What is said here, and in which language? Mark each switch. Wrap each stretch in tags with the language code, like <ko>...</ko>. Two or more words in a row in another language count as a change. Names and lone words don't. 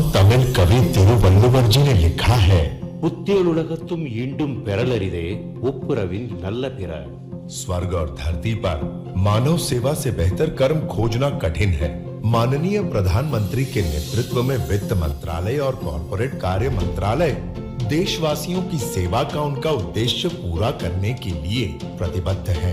<hi>तमिल कवि तिरुवल्लुवर जी ने लिखा है,</hi> <ta>புத்தியலுலகத்தும் ஈண்டும் பெறலரிதே ஒப்புரவின் நல்ல பிற।</ta> <hi>स्वर्ग और धरती पर मानव सेवा से बेहतर कर्म खोजना कठिन है। माननीय प्रधानमंत्री के नेतृत्व में वित्त मंत्रालय और कॉर्पोरेट कार्य मंत्रालय देशवासियों की सेवा का उनका उद्देश्य पूरा करने के लिए प्रतिबद्ध है।</hi>